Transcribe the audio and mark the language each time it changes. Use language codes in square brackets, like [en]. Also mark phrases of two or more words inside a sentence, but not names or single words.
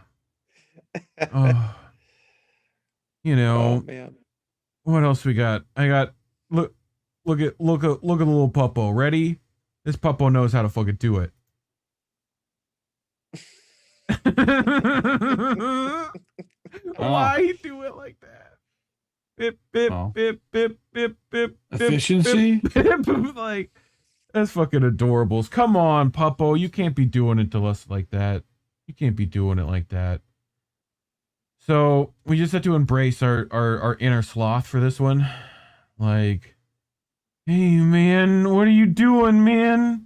[en] Oh man. What else we got? I got look at the little puppo. Ready? This puppo knows how to fucking do it. Why do it like that? Bip bip bip bip bip bip. Efficiency? Bip, bip, like, that's fucking adorables. Come on, puppo. You can't be doing it to us like that. You can't be doing it like that. So we just have to embrace our inner sloth for this one. Like, hey man, what are you doing, man?